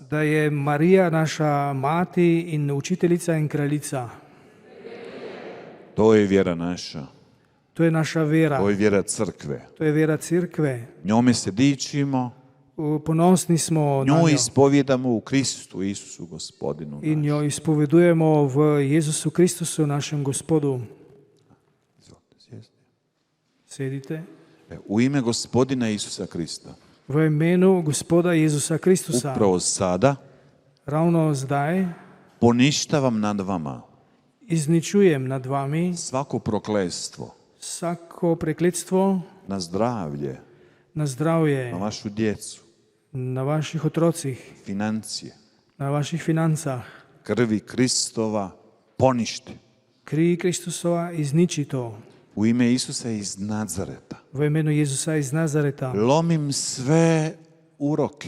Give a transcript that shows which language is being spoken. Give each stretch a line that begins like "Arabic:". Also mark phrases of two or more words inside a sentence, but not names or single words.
Slovenian: Da je Marija naša mati in učiteljica in kraljica?
Croatian: To je vjera naša.
Slovenian: To je naša vera.
Croatian: To je vjera crkve.
Slovenian: To je vera crkve.
Croatian: Njome se dičimo,
Slovenian: Ponosni smo na
Croatian: nju
Slovenian: njo
Croatian: ispovjedamo u Kristu Isusu gospodinu
Slovenian: in
Croatian: našem.
Slovenian: jo izpovedujemo v Jezusu Kristusu, našem Gospodu.
Croatian: Izvolite sjesti.
Slovenian: Sedite.
Croatian: U ime gospodina Isusa Krista,
Slovenian: V imenu Gospoda Jezusa Kristusa,
Croatian: upravo sada
Slovenian: ravno zdaj
Croatian: poništavam nad vama
Slovenian: izničujem nad vami
Croatian: svako prokletstvo
Slovenian: vsako prekletstvo
Croatian: na zdravlje,
Slovenian: na zdravje,
Croatian: na vašu djecu,
Slovenian: na vaših otrocih,
Croatian: financije,
Slovenian: na vaših financah.
Croatian: krvi Kristova poništi.
Slovenian: Kri Kristusova izniči to.
Croatian: U ime Isusa iz Nazareta
Slovenian: V imenu Jezusa iz Nazareta
Croatian: lomim sve uroke,